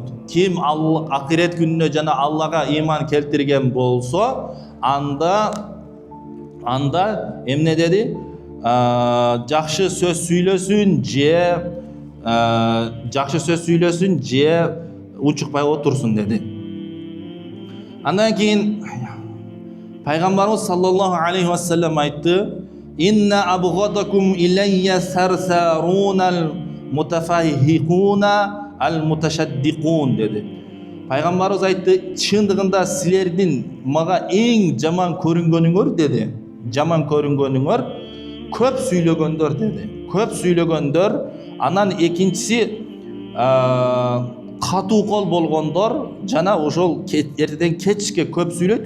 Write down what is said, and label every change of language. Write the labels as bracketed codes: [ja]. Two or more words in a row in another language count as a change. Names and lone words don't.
[ky] Ким акырет күнүнө жана Аллага ыйман келтирген болсо, анда эмне деди? Жакшы сөз сүйлөсүн же учукпай отурсун деди. Андан кийин Пайгамбарыбыз [ar] صلى الله عليه وسلم [ky] айтты: [ar] "إن أبغضكم إلي الثرثارون المتفيهقون المتشدقون" [ky] деди. Пайгамбарыбыз айтты: "Чындыгында силердин мага эң жаман көрүнгөнүңөр" деди. Жаман көрүнгөнүңөр көп сүйлөгөндөр деди. Көп сүйлөгөндөр, анан экинчиси катуу кол болгондор жана ошол эртеден кечке көп сүйлөйт.